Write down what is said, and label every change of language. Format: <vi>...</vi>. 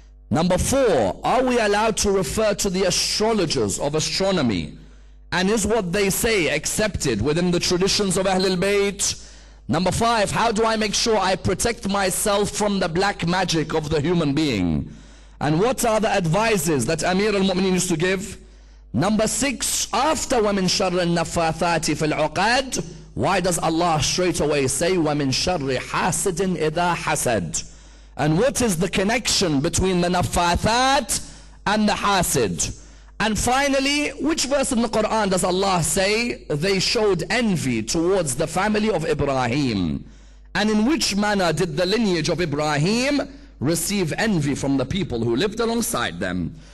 <en>Number four, are we allowed to refer to the astrologers of astronomy And is what they say accepted within the traditions of Ahlul Bayt? Number 5, how do I make sure I protect myself from the black magic of the human being? And what are the advices that Amir al-Mu'mineen used to give? Number 6, after</en> <ar>وَمِن شَرِّ النَّفَّاثَاتِ فِي الْعُقَدِ,</ar> <en>why does Allah straight away say</en> <ar>وَمِن شَرِّ حَاسِدٍ إِذَا حَسَدٍ?</ar> <en>And what is the connection between the naffathat and the hasid? And finally, which verse in the Quran does Allah say they showed envy towards the family of Ibrahim? And in which manner did the lineage of Ibrahim receive envy from the people who lived alongside them?</en>